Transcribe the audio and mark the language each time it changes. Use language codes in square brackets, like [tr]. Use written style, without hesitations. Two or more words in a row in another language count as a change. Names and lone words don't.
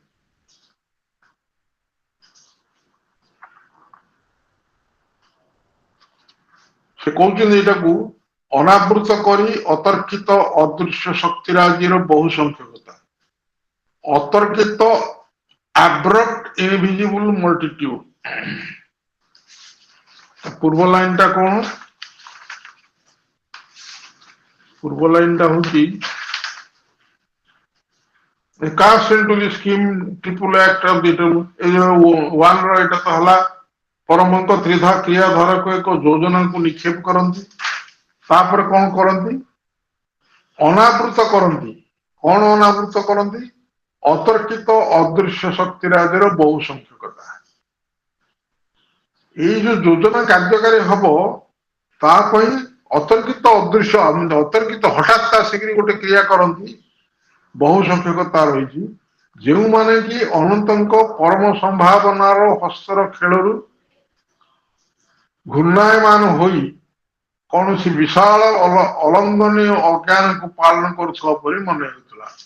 [or] ସେ କହୁଛନ୍ତି ଏଟାକୁ ଅନାବୃତ କରି ଅତର୍କିତ ଅଦୃଶ୍ୟ ଶକ୍ତିରାଜିର ବହୁ ସଂଖ୍ୟକତା। [en] ଅତର୍କିତ abrupt invisible multitude. [or] ପୂର୍ବ ଲାଇନଟା କଣ? ପୂର୍ବ ଲାଇନଟା ହଉଛି [en] cast into the scheme triple act of the one [or] ର ଏଟା ତ ହେଲା ପରମଙ୍କ ତ୍ରିଧା କ୍ରିୟାଧାରକୁ ଏକ ଯୋଜନାକୁ ନିକ୍ଷେପ କରନ୍ତି। ତାପରେ କଣ କରନ୍ତି? ଅନାବୃତ କରନ୍ତି। କଣ ଅନାବୃତ କରନ୍ତି? ଅତର୍କିତ ଅଦୃଶ୍ୟ ଶକ୍ତିରାଜିର ବହୁ ସଂଖ୍ୟକତା। ଏଇ ଯୋଉ ଯୋଜନା କାର୍ଯ୍ୟକାରୀ ହବ ତା ପାଇଁ ଅତର୍କିତ ଅଦୃଶ୍ୟ, ଅତର୍କିତ ହଠାତ୍ ଆସିକିରି ଗୋଟେ କ୍ରିୟା କରନ୍ତି, ବହୁ ସଂଖ୍ୟକତା ରହିଛି, ଯେଉଁମାନେ କି ଅନନ୍ତଙ୍କ ପରମ ସମ୍ଭାବନାର ହସ୍ତର ଖେଳରୁ ଘୂର୍ଣ୍ଣାୟମାନ ହୋଇ କୌଣସି ବିଶାଳ ଅଲଙ୍ଗନୀୟ ଅଜ୍ଞାନକୁ ପାଳନ କରୁଥିବା ପରି ମନେ ହେଉଥିଲା।